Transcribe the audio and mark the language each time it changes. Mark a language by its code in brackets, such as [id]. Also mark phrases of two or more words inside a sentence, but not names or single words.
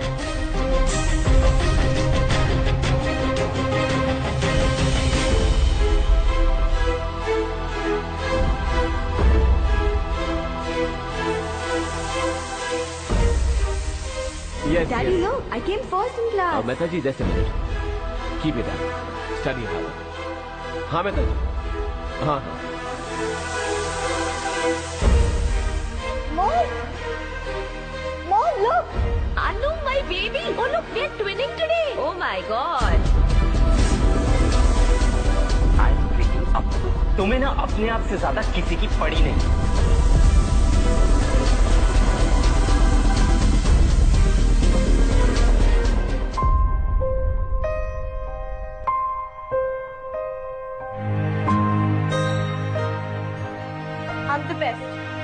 [en] Yes, Daddy, yes. look, I came first in class. मेहता जी, just a minute. Keep it up. Study hard. [hi] हाँ मेहता जी। हाँ हाँ। [en] Mom, Mom, look. Anu, my baby. Oh look, we are twinning today. Oh my God. I'm breaking up. [hi] तुम्हें ना अपने आप से ज्यादा किसी की पड़ी नहीं। [en] I'm the best.